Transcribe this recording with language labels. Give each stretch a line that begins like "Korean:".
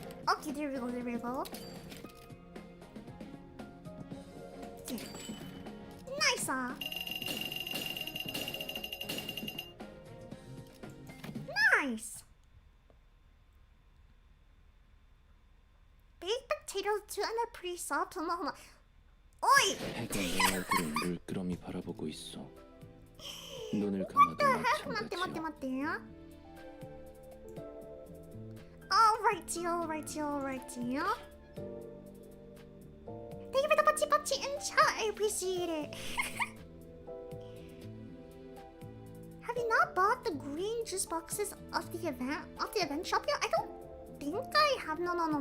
English: Okay, there we go. Okay. Nice! Nice! Baked potato too and they're pretty soft. hold on. Oi!
Korean: 해가 내 얼굴을 물끄러미 바라보고 있어. 눈을 감아도 마찬가지야. 맞대.
English: Alrighty. Thank you for the pachi in chat. I appreciate it. Have you not bought the green juice boxes of the event shop yet? I don't think I have. No.